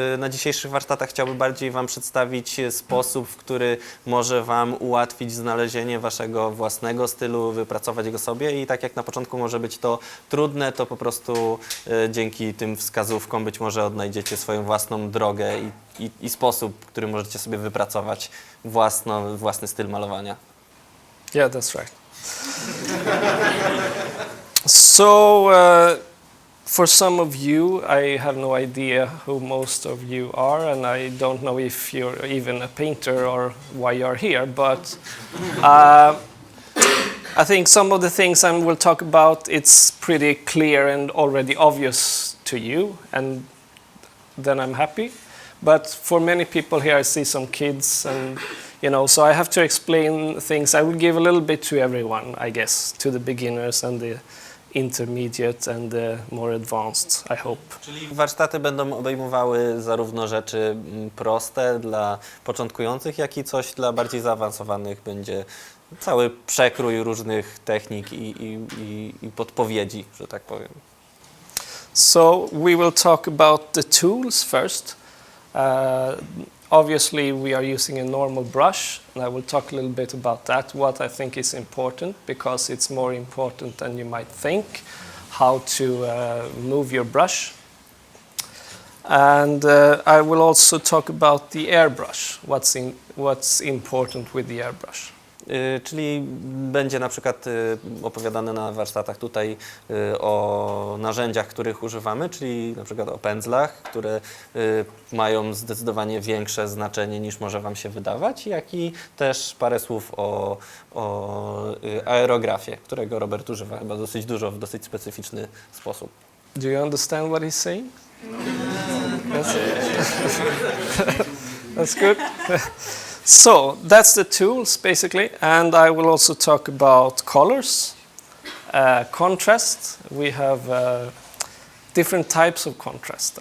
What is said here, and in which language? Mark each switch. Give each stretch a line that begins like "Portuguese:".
Polish: na dzisiejszych warsztatach chciałby bardziej wam przedstawić sposób, w który może wam ułatwić znalezienie waszego własnego stylu, wypracować go sobie i tak jak na początku może być to trudne, to po prostu dzięki tym wskazówkom być może odnajdziecie swoją własną drogę i sposób, który możecie sobie wypracować własny styl malowania.
English: Yeah, that's right. So, for some of you, I have no idea who most of you are, and I don't know if you're even a painter or why you're here, but I think some of the things I will talk about, it's pretty clear and already obvious to you, and then I'm happy. But for many people here, I see some kids, and so I have to explain things. I will give a little bit to everyone, I guess, to the beginners and the intermediate and the more advanced, I hope.
Polish: Czyli warsztaty będą obejmowały zarówno rzeczy proste dla początkujących, jak i coś dla bardziej zaawansowanych. Będzie cały przekrój różnych technik i podpowiedzi, że tak powiem.
English: So we will talk about the tools first. Obviously, we are using a normal brush, and I will talk a little bit about that, what I think is important, because it's more important than you might think, how to move your brush. And I will also talk about the airbrush, what's important with the airbrush.
Polish: Czyli będzie na przykład opowiadane na warsztatach tutaj o narzędziach, których używamy, czyli na przykład o pędzlach, które mają zdecydowanie większe znaczenie niż może wam się wydawać, jak i też parę słów o aerografie, którego Robert używa chyba dosyć dużo w dosyć specyficzny sposób.
English: Do you understand what he's saying? That's good. So that's the tools basically, and I will also talk about colors, contrast. We have different types of contrast.